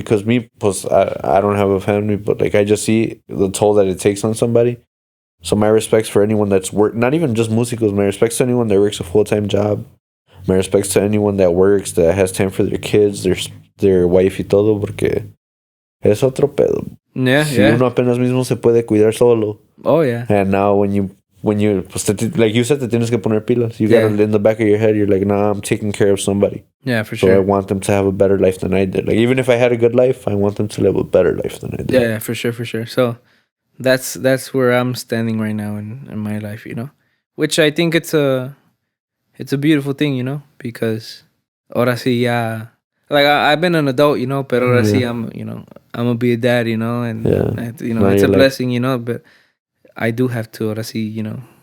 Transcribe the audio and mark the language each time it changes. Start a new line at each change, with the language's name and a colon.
English: Because me, pues, I don't have a family, but like, I just see the toll that it takes on somebody. So my respects for anyone that's not even just músicos, my respects to anyone that works a full-time job. My respects to anyone that works, that has time for their kids, their wife
Spanish: y todo, porque es otro pedo.
English: Yeah,
Spanish: si uno apenas mismo se puede cuidar solo.
English: Oh, yeah. And now when you pues, like you said,
Spanish: te tienes que poner pilas.
English: You got it in the back of your head. You're like, nah, I'm taking care of somebody. Yeah, for so sure. I want them to have a better life than I did. Like, even if I had a good life, I want them to live a better life than I did. Yeah, for sure. So that's where I'm standing right now in my life, you know, which I think it's a beautiful thing, you know, because
Spanish: ahora sí ya,
English: like, I've been an adult, you know,
Spanish: pero ahora sí
English: I'm gonna be a dad, you know, and you know, it's a blessing, you know, but I do have to
Spanish: ahora sí,
English: you know,